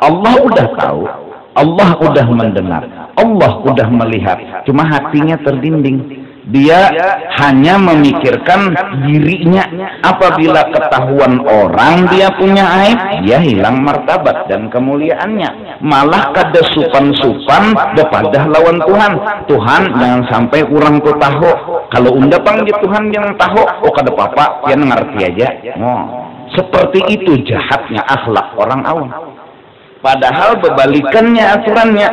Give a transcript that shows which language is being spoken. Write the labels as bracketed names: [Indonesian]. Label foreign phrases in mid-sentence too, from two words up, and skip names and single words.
[Indonesian] Allah udah tahu, Allah udah mendengar, Allah udah melihat. Cuma hatinya terdinding. Dia hanya memikirkan dirinya. Apabila ketahuan orang dia punya aib, dia hilang martabat dan kemuliaannya. [Banjar] Malah kada supan-supan depadah lawan Tuhan. [Indonesian] Tuhan jangan sampai orang tuh tahu. Kalau unda panggil Tuhan jangan tahu. Oh kada apa-apa, dia ngerti aja. Oh. Seperti itu jahatnya akhlak orang awam. Padahal berbalikannya aturannya.